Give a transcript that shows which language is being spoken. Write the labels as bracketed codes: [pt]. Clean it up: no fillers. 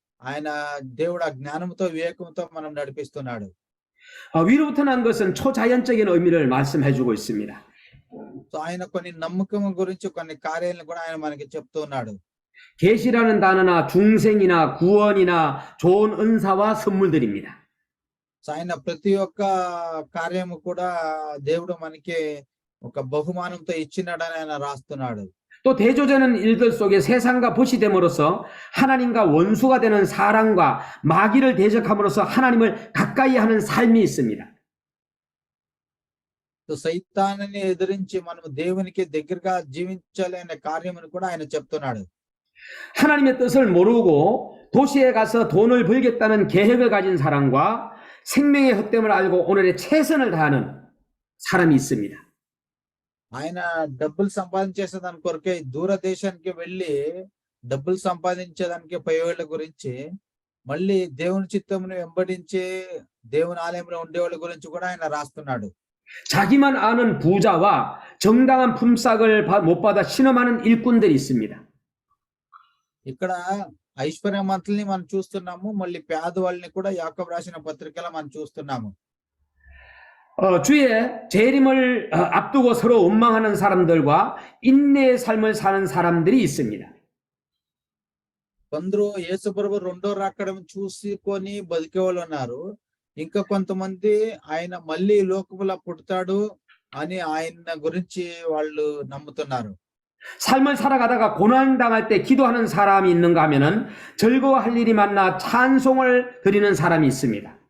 [te] ఆయన దేవుడు ఆ జ్ఞానంతో, వివేకంతో మనం నడిపిస్తున్నాడు. [ko] 위로부터 난 것은 초자연적인 의미를 말씀해 주고 있습니다. [te] సో ఆయన కొన్ని నమ్మకం గురించి, కొన్ని కార్యాలను కూడా ఆయన మనకి చెప్తూ ఉన్నాడు. [ko] 계시라는 단어나 중생이나 구원이나 좋은 은사와 선물들입니다. [te] సో ఆయన ప్రతి ఒక్క కార్యము కూడా దేవుడు మనకి ఒక బహుమానంతో ఇచ్చినాడని ఆయన రాస్తున్నాడు. [ko] 또 대조되는 일들 속에 세상과 벗이 됨으로써 하나님과 원수가 되는 사랑과 마귀를 대적함으로써 하나님을 가까이 하는 삶이 있습니다. [te] సో సైతాన్ని ఎదిరించి మనం దేవునికి దగ్గరగా జీవించాలి అనే కార్యమును కూడా ఆయన చెప్తున్నాడు. [ko] 하나님의 뜻을 모르고 도시에 가서 돈을 벌겠다는 계획을 가진 사람과 생명의 헛됨을 알고 오늘의 최선을 다하는 사람이 있습니다. [te] ఆయన డబ్బులు సంపాదించేసేదాని కొరకే దూరదేశానికి వెళ్ళి డబ్బులు సంపాదించేదానికి పోయేవాళ్ళ గురించి, మళ్ళీ దేవుని చిత్తమును వెంబడించి దేవుని ఆలయంలో ఉండేవాళ్ళ గురించి కూడా ఆయన రాస్తున్నాడు. [ko] 자기만 아는 부자와 정당한 품삯을 못 받아 신음하는 일꾼들이 있습니다. [te] ఇక్కడ ఐశ్వర్యవంతుల్ని మనం చూస్తున్నాము, మళ్ళీ పేదవాళ్ళని కూడా యాకోబు రాసిన పత్రికలో మనం చూస్తున్నాము. [ko] 주의 재림을 앞두고 서로 원망하는 사람들과 인내의 삶을 사는 사람들이 있습니다. [te] కొందరు యేసు ప్రభు రెండో రాకడం చూసుకొని బతికే వాళ్ళు ఉన్నారు. ఇంకా కొంతమంది ఆయన మళ్ళీ ఈ లోకములో పుడతాడు అని ఆయన గురించి వాళ్ళు నమ్ముతున్నారు. [ko] 삶을 살아가다가 고난당할 때 기도하는 사람이 있는가 하면은 즐거워할 일이 많나 찬송을 드리는 사람이 있습니다.